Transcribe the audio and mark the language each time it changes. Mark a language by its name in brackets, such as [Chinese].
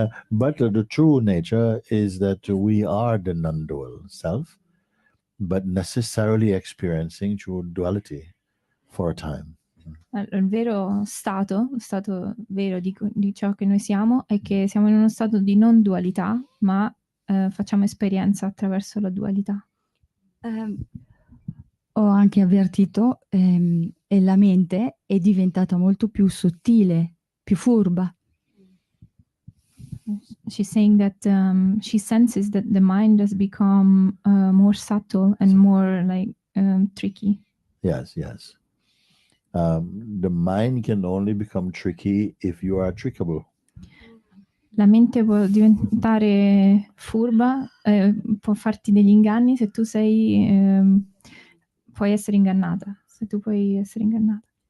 [English] But the true nature is that we are the non-dual self, but necessarily experiencing true duality for a time. [Italian] Il vero stato, lo stato vero di ciò che noi siamo, è che siamo in uno stato di non dualità, ma facciamo esperienza attraverso la dualità. Ho anche avvertito e la mente è diventata molto più sottile, più furba. [English] She's saying that she senses that the mind has become more subtle and more like tricky. Yes. The mind can only become tricky if you are trickable. [Italian] La mente può diventare furba, può farti degli inganni se tu puoi essere ingannata. Se tu puoi essere ingannata.